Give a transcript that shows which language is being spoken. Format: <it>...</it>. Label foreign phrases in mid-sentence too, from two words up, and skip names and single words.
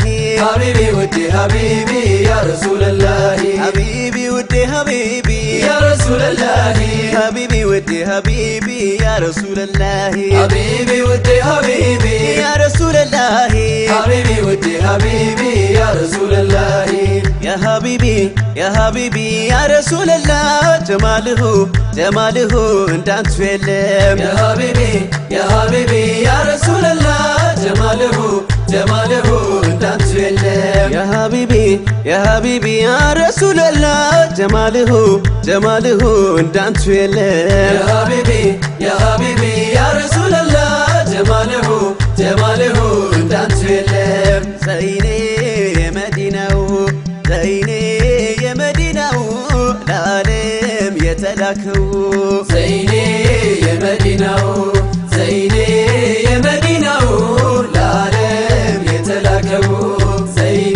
<am>ሀቢቢ ውዴ ሀቢቢ</am> <ar>يا رسول الله</ar> <am>ሀቢቢ ውዴ ሀቢቢ</am> <ar>يا رسول الله</ar> <am>ሀቢቢ ውዴ ሀቢቢ</am> <ar>يا رسول الله</ar> <am>ሀቢቢ ውዴ ሀቢቢ</am> <ar>يا رسول الله</ar> <am>ሀቢቢ ውዴ ሀቢቢ</am> <ar>يا رسول الله يا حبيبي يا رسول الله جماله جماله</ar> <am>እንዳንተ የለም</am> <ar>يا حبيبي يا رسول الله جماله جماله</ar> <am>እንዳንተ የለም</am> <ar>يا حبيبي يا رسول الله جماله جماله</ar> <am>እንዳንተ የለም</am> <ar>يا حبيبي يا رسول الله جماله جماله</ar> <am>እንዳንተ የለም ዘይኔ የመዲናው ዘይኔ የመዲናው ለዓለም የተላከው ዘይኔ የመዲናው ዘይኔ የመዲናው ለዓለም የተላከው ዘይኔ</am>